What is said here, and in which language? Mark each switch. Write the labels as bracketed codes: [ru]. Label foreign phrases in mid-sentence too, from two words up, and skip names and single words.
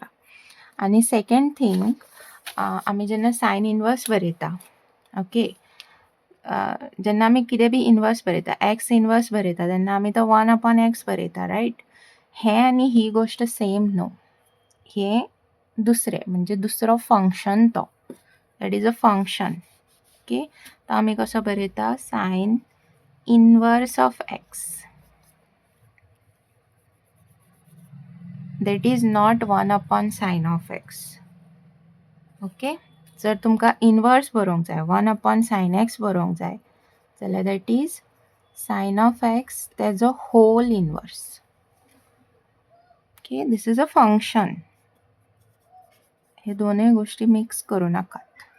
[kok] आनी [en] second thing, [kok] आमी जेन्ना [en] sine inverse [kok] बरयता, ओके, जेन्ना आमी कितें बी इनवर्स बरयता, [en] x inverse [kok] बरयता तेन्ना आमी तो 1/x बरयता, रायट. हें आनी ही गोश्ट सेम न्हू. हें दुसरें म्हणजे दुसरो फंक्शन तो, [en] that is a function. ओके, [kok] तो आमी कसो बरयता, [en] sine inverse of x, that is not 1/sin of x. [kok] ओके, जर तुमकां इनवर्स बरोवंक जाय, 1/sin x बरोवंक जाय जाल्यार [en] that is sine of x [kok] तेजो [en] whole inverse. okay, this is a function. [kok] हे दोनूय गोश्टी मिक्स करूं नाका.